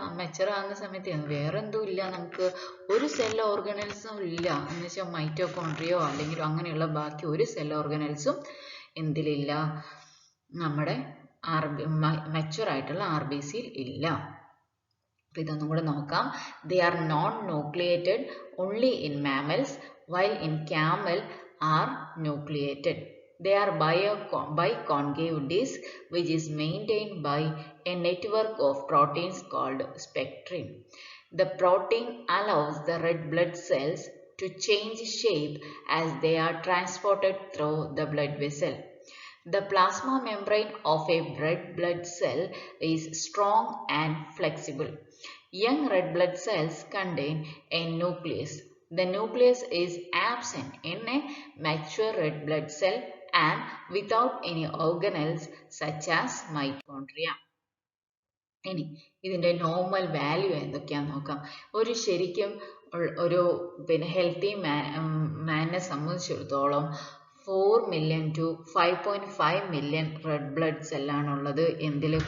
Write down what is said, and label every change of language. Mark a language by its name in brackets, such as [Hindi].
[Malayalam] Mature ആവുന്ന സമയത്ത് വേറെ എന്തും ഇല്ല, നമുക്ക് ഒരു സെൽ ഓർഗനൽസും ഇല്ല. എന്ന് വെച്ചാൽ മൈറ്റോകോൺട്രിയോ അല്ലെങ്കിൽ അങ്ങനെയുള്ള ബാക്കി ഒരു സെൽ ഓർഗനൽസും എന്തിലില്ല? നമ്മുടെ മെച്യൂർ ആയിട്ടുള്ള RBCയിൽ ഇല്ല. അപ്പോൾ ഇതൊന്നും കൂടെ നോക്കാം. [English] They are non-nucleated only in mammals, while in camel are nucleated. They are biconcave disc, which is maintained by a network of proteins called spectrin. The protein allows the red blood cells to change shape as they are transported through the blood vessel. The plasma membrane of a red blood cell is strong and flexible. Young red blood cells contain a nucleus. The nucleus is absent in a mature red blood cell and without any organelles such as mitochondria. [Malayalam] ഇനി ഇതിൻ്റെ normal value എന്തൊക്കെയാണെന്ന് നോക്കാം. ശരിക്കും ഒരു healthy മാനെ സംബന്ധിച്ചിടത്തോളം [English] 4 million to 5.5 million [Malayalam] red blood സെല്ലാണുള്ളത്. എന്തിൽ?